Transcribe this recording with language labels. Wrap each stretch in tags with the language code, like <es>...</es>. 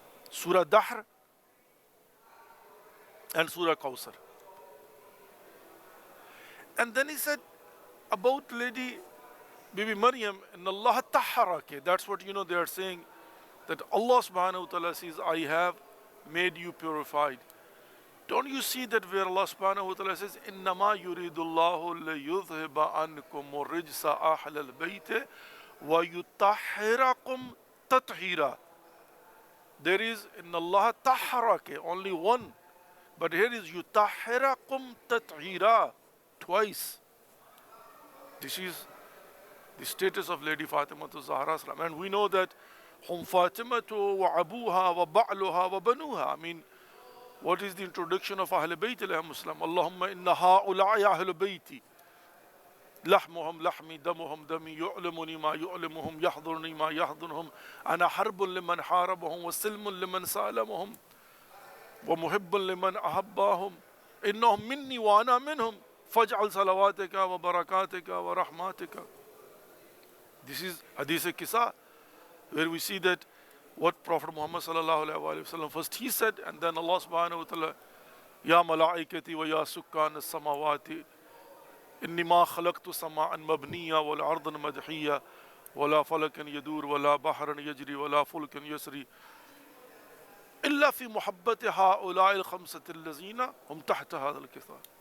<en>Surah Dahr and Surah Kawthar. And then he said about Lady Bibi Maryam, and Allah taharake. That's what, you know, they are saying, that Allah subhanahu wa ta'ala says, I have made you purified. Don't you see that where Allah subhanahu wa ta'ala says,</en> <ar>إِنَّمَا يُرِيدُ اللَّهُ لِيُذْهِبَ عَنْكُمُ الرِّجْسَ أَهْلَ الْبَيْتِ وَيُطَهِّرَكُمْ تَطْهِيرًا.</ar> <en>There is in Allah taharake, only one. But here is yutahhirakum tathira, twice. This the status of Lady Fatima Zahra salam. And we know that</en> <ar>hum Fatimatu wa abuha wa ba'luha wa banuha.</ar> <en>I mean, what is the introduction of Ahl Bayt alayhim salam?</en> <ar>Allahumma inna ha'ula'i Ahl Bayti. لحمهم لحمي دمهم دمي يعلمني ما يعلمهم يحضرني ما يحضرهم أنا حرب لمن حاربهم وسلم لمن سالمهم ومحب لمن أحبهم إنهم مني وأنا منهم فاجعل صلواتك وبركاتك ورحماتك.</ar> <en>This is Hadith Kisa, where we see that what Prophet Muhammad sallallahu alaihi wasallam first he said, and then Allah subhanahu wa ta'ala,</en> <ar>Ya malaikati wa ya sukkan as-samawati إني ما خلقت سماء مبنيا ولا أرضا مدحيا ولا فلكا يدور ولا بحرا يجري ولا فلكا يسري إلا في محبة هؤلاء الخمسة الذين هم تحت هذا الكساء.</ar>